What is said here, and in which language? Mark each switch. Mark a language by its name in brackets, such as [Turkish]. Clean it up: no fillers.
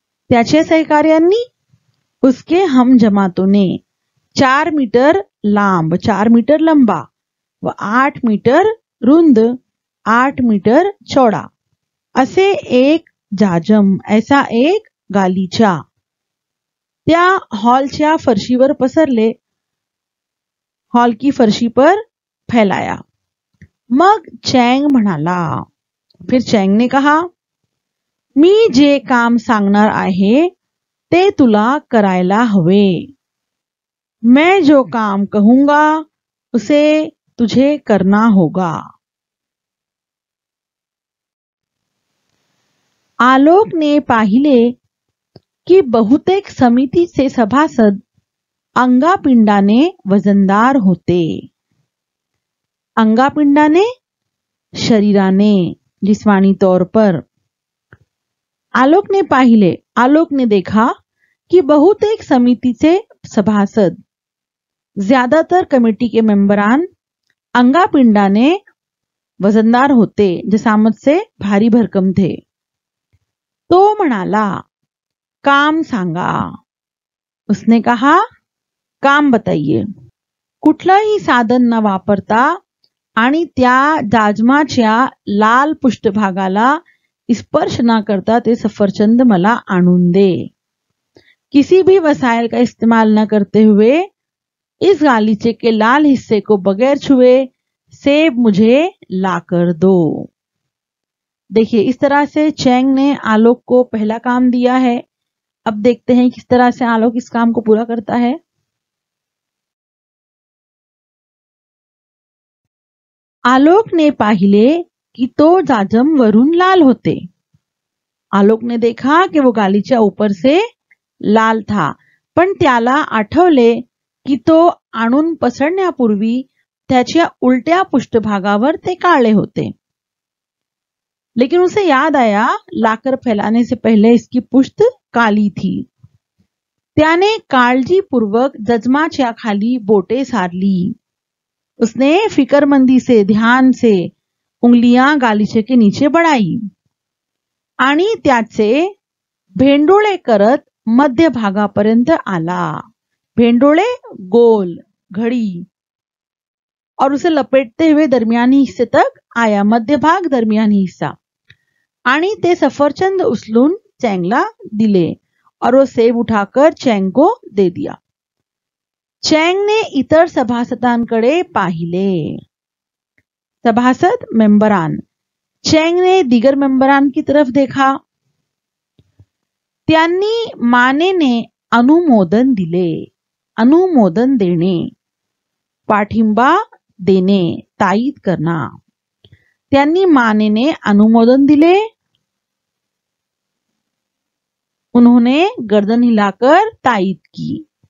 [Marathi] त्याच्या सहकार्यांनी, [Hindi] उसके हम जमातों ने [Marathi] 4 मीटर लांब, [Hindi] 4 मीटर लंबा [Marathi] व 8 मीटर रुंद, [Hindi] 8 मीटर चौड़ा [Marathi] असे एक जाजम, [Hindi] ऐसा एक गालीचा [Marathi] त्या हॉलच्या फरशीवर पसरले, [Hindi] हॉल की फरशी पर फैलाया. [Marathi] मग चैंग म्हणाला. [Hindi] फिर चैंग ने कहा, [Marathi] मी जे काम सांगणार आहे ते तुला करायला हवे. [Hindi] मैं जो काम कहूंगा उसे तुझे करना होगा. [Marathi] आलोक ने पाहिले की बहुतेक समितीचे सभासद अंगापिंडाने वजनदार होते. अंगापिंडाने शरीराने, [Hindi] जिस्मानी तौर पर. [Marathi] आलोक ने पाहिले, [Hindi] आलोक ने देखा कि [Marathi] बहुतेक समितीचे सभासद, [Hindi] ज्यादातर कमेटी के मेंबरान [Marathi] अंगापिंडाने वजनदार होते, [Hindi] जिसामत से भारी भरकम थे. [Marathi] तो म्हणाला, काम सांगा. [Hindi] उसने कहा, काम बताइए. [Marathi] कुठलंही साधन न वापरता आणि त्या जाजमाच्या लाल पृष्ठभागाला स्पर्श न करता ते सफरचंद मला आणून दे. [Hindi] किसी भी वसाइल का इस्तेमाल न करते हुए इस गालीचे के लाल हिस्से को बगैर छुए सेब मुझे लाकर दो. देखिए, इस तरह से चैंग ने आलोक को पहला काम दिया है. अब देखते हैं किस तरह से आलोक इस काम को पूरा करता है. [Marathi] आलोक ने पाहिले कि तो जाजम वरून लाल होते. [Hindi] आलोक ने देखा कि वो गालीच्या ऊपर से लाल था, [Marathi] पण त्याला आठवले की तो आणून पसरण्यापूर्वी त्याच्या उलट्या पृष्ठभागावर ते काले होते। [Hindi] लेकिन उसे याद आया लाकर फैलाने से पहले इसकी पुष्ट काली थी। [Marathi] त्याने काळजीपूर्वक जजमाच्या खाली बोटे सारली। [Hindi] उसने फिक्रमंदी से ध्यान से उंगलियां गालीचे के नीचे बढ़ाई [Marathi] आणि त्याचे भेंडोळे करत मध्य भागापर्यंत आला। [Hindi] भेंडोळे गोल घड़ी, और उसे लपेटते हुए दरमियानी हिस्से तक आया। मध्य भाग दरमियानी हिस्सा। [Marathi] आणि ते सफरचंद उचलून चैंगला दिले [Hindi] और वो सेब उठाकर चैंग को दे दिया। [Marathi] चैंग ने इतर सभासदांकडे पाहिले। [Hindi] सभासद मेंबरान। चैंग ने दिगर मेंबरान की तरफ देखा। [Marathi] त्यांनी मानेने अनुमोदन दिले। अनुमोदन देणे, पाठिंबा देणे, [Hindi] ताईद करना। [Marathi] त्यांनी मानेने अनुमोदन दिले। [Hindi] उन्होंने गर्दन हिलाकर ताईद की।